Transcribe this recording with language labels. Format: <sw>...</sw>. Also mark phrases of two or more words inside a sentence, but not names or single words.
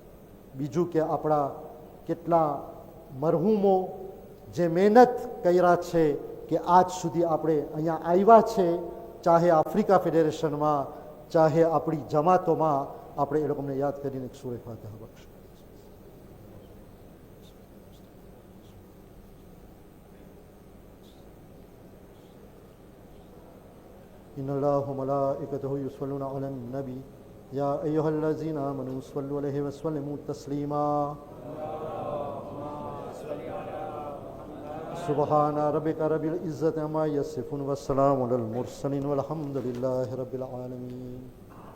<gu>બીજું કે આપણા કેટલા મરહુમો જે મહેનત કર્યા છે કે આજ સુધી આપણે અહીંયા આવ્યા છે, ચાહે આફ્રિકા ફેડરેશનમાં, ચાહે આપણી જમાતોમાં, આપણે એ લોકોને યાદ કરીને એક સૂરે ફાતિહા બક્ષો.</gu> <ar>إن الله وملائكته يصلون على النبي يا أيها الذين آمنوا صلوا عليه وسلموا تسليما سبحان ربك رب العزة عما يصفون والسلام على المرسلين والحمد لله رب العالمين.</ar>